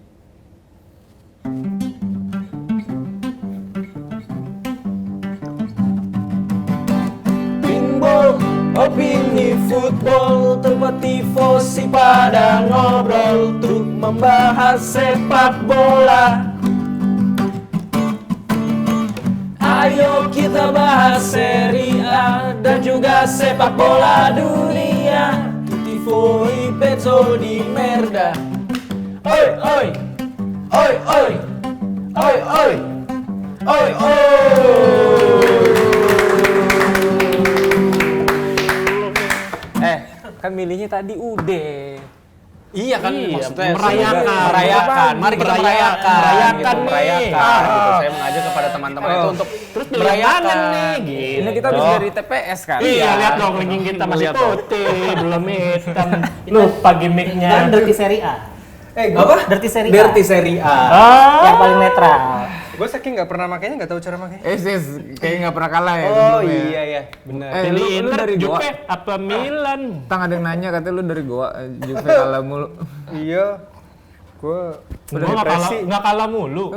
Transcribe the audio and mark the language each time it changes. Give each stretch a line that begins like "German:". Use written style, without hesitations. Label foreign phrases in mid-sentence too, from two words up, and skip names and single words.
Indonesian: Pinball, opini football, tempat tifosi pada ngobrol untuk membahas sepak bola. Ayo kita bahas Serie A dan juga sepak bola dunia.
Italian: Tifo i pezzo di merda. Oi oi. Oi, oi, oi, oi, oi, oi.
Indonesian: Kan milihnya tadi udah. Iya kan, maksudnya merayakan. Mari kita merayakan nih. Saya mengajak kepada teman-teman itu untuk terus merayakan nih, gitu. Ini kita habis dari TPS kan? Iya, lihat dong linking kita masih putih, belum hitam. Lupa gimmicknya. Dan Dirty Serie A. Apa? Dirty Serie A. Dirty Serie A. Yang paling netral. Gue saking nggak pernah makainya nggak tahu cara makainya. Kayak nggak pernah kalah ya Oh sebelumnya. iya, benar. Lu Inter, dari Goa? Juve, apa Milan? Tang ada yang nanya katanya lu dari Goa, Juve kalah mulu. Iya, gue Gua nggak kalah mulu.